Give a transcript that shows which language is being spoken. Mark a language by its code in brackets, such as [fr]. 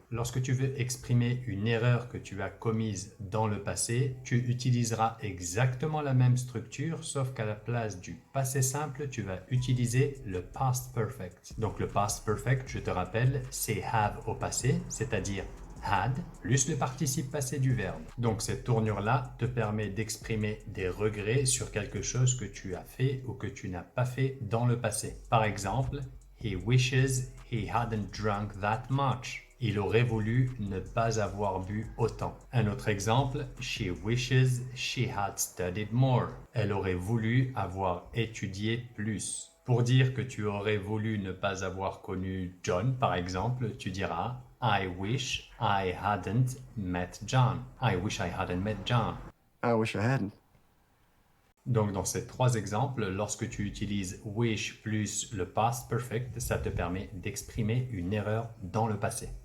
[fr] Lorsque tu veux exprimer une erreur que tu as commise dans le passé, tu utiliseras exactement la même structure, sauf qu'à la place du passé simple, tu vas utiliser le past perfect. Donc, le past perfect, je te rappelle, c'est have au passé, c'est-à-dire had plus le participe passé du verbe. Donc cette tournure-là te permet d'exprimer des regrets sur quelque chose que tu as fait ou que tu n'as pas fait dans le passé. Par exemple, [en] he wishes he hadn't drunk that much. [fr] Il aurait voulu ne pas avoir bu autant. Un autre exemple, [en] she wishes she had studied more. [fr] Elle aurait voulu avoir étudié plus. Pour dire que tu aurais voulu ne pas avoir connu John, par exemple, tu diras [en] I wish I hadn't met John. I wish I hadn't met John. I wish I hadn't. [fr] Donc, dans ces trois exemples, lorsque tu utilises wish plus le past perfect, ça te permet d'exprimer une erreur dans le passé.